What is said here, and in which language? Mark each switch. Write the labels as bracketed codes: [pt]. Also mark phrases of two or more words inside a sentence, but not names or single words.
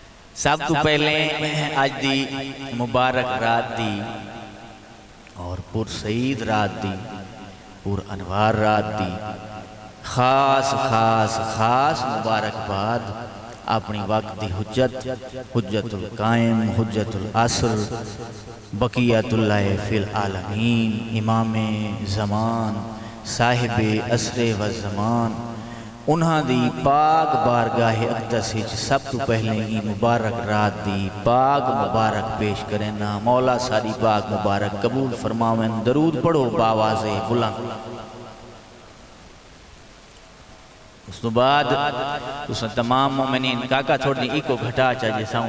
[pa] سب تو پہلے آج دی مبارک رات دی اور پر سعید رات دی پر انوار رات دی خاص خاص خاص مبارک بعد اپنی وقت دی حجت القائم حجت العصر بقیت اللہ فی العالمین امام زمان صاحب عصر و زمان انہاں دی پاک بارگاہ اقدس وچ سب تو پہلے ہی مبارک رات دی پاک مبارک پیش کریں نا مولا ساری پاک مبارک قبول فرماویں درود پڑھو باواز بلند اس تو بعد اس نے تمام مومنین کاکا تھوڑی ایکو گھٹا چاہیے ساؤنڈ